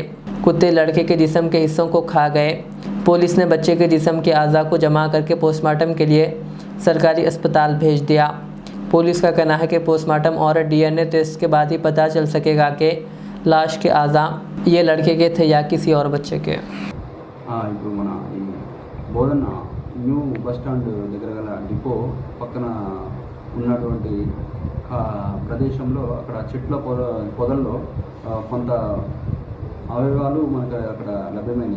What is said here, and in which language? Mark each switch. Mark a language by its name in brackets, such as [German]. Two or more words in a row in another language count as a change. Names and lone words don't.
[Urdu] کتے لڑکے کے جسم کے حصوں کو کھا گئے. پولیس نے بچے کے جسم کے اعضاء کو جمع کر کے [English] post mortem [Urdu] کے لیے سرکاری اسپتال بھیج دیا. پولیس کا کہنا ہے کہ [English] post mortem [Urdu] اور [English] DNA test [Urdu] کے بعد ہی پتہ چل سکے گا کہ لاش کے اعضاء یہ لڑکے کے تھے یا کسی اور بچے کے. [Telugu] ఇప్పుడు మన ఈ బోధన [English] new bus stand [Telugu] దగ్గర గల డిపో పక్కన ఉన్నటువంటి ప్రదేశంలో అక్కడ చెట్ల పొదల్లో కొంత అవయవాలు మనకు అక్కడ లభ్యమైనవి.